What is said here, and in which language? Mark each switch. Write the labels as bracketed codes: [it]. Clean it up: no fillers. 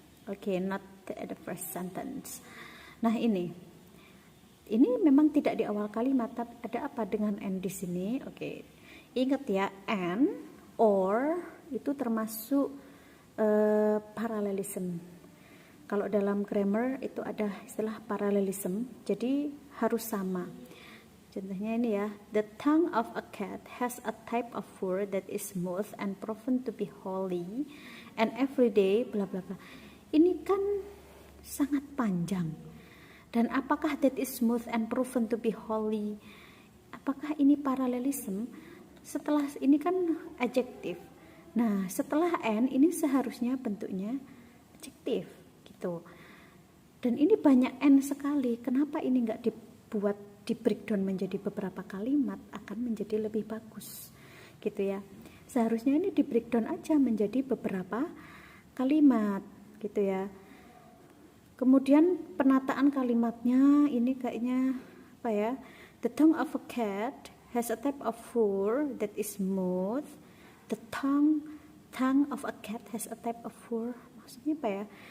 [en] Oke, not at the first sentence. [id] Nah, ini memang tidak di awal kalimat, tapi ada apa dengan n di sini? Oke. Ingat ya, and or itu termasuk parallelism. Kalau dalam grammar itu ada istilah parallelism, jadi harus sama. Contohnya ini ya, [en] the tongue of a cat has a type of fur that is smooth and proven to be holy and everyday bla bla bla. [id] Ini kan sangat panjang. Dan apakah [en] that is smooth and proven to be holy? [id] Apakah ini parallelism? Setelah ini kan adjektif. Nah, setelah n ini seharusnya bentuknya adjektif gitu. Dan ini banyak n sekali. Kenapa ini nggak dibuat di breakdown menjadi beberapa kalimat akan menjadi lebih bagus gitu ya. Seharusnya ini di breakdown aja menjadi beberapa kalimat gitu ya. Kemudian penataan kalimatnya ini kayaknya apa ya? [en] The tongue of a cat has a type of fur that is smooth. The tongue of a cat has a type of fur. [id] Maksudnya apa ya?